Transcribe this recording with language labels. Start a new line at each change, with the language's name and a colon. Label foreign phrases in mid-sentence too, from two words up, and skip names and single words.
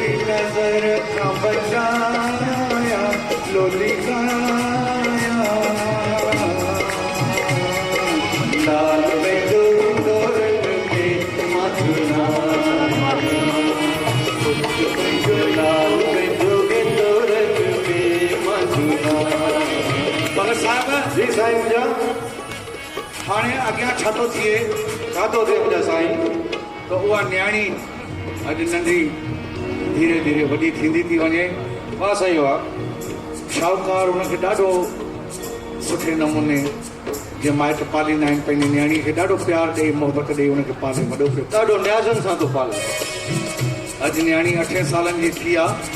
Sindhi: नजर का बचाया लोली गाया लाल में डोरन में मथुरा लाल में डोरन में मथुरा भगत साहब जी साईं मुंहिंजा हाणे अॻियां छा थो थिए मुंहिंजा साईं त उहा न्याणी अॼु नंढी धीरे धीरे वॾी थींदी थी वञे वाह साईं वाह शाहूकार हुनखे ॾाढो सुठे नमूने जीअं माइट पालींदा आहिनि पंहिंजी न्याणीअ खे ॾाढो प्यारु ॾेई मोहबत ॾेई हुनखे पाले वॾो कयो ॾाढो न्याज़नि सां थो पाले अॼु न्याणी 8 सालनि जी थी आहे